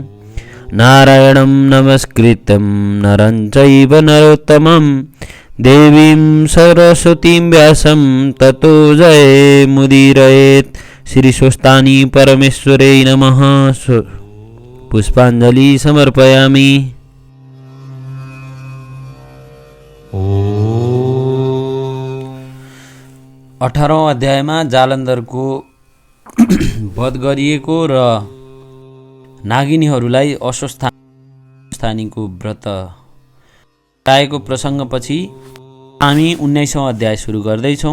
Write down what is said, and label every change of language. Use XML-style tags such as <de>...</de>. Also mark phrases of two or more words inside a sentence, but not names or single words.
<sa>नारायणं नमस्कृत्यं नरं चैव नरोत्तमं देवीं सरस्वतीं व्यासं ततो जयमुदीरयेत्। श्रीस्वस्तानि परमेश्वरै नमः। पुष्पाञ्जलि समर्पयामि।</sa> <ne>18औं अध्यायमा जालन्धरको वध गरिएको र नागिनीहरूलाई अस्वस्थानीको व्रत आएको प्रसङ्गपछि हामी 19औं अध्याय सुरु गर्दैछौँ।</ne>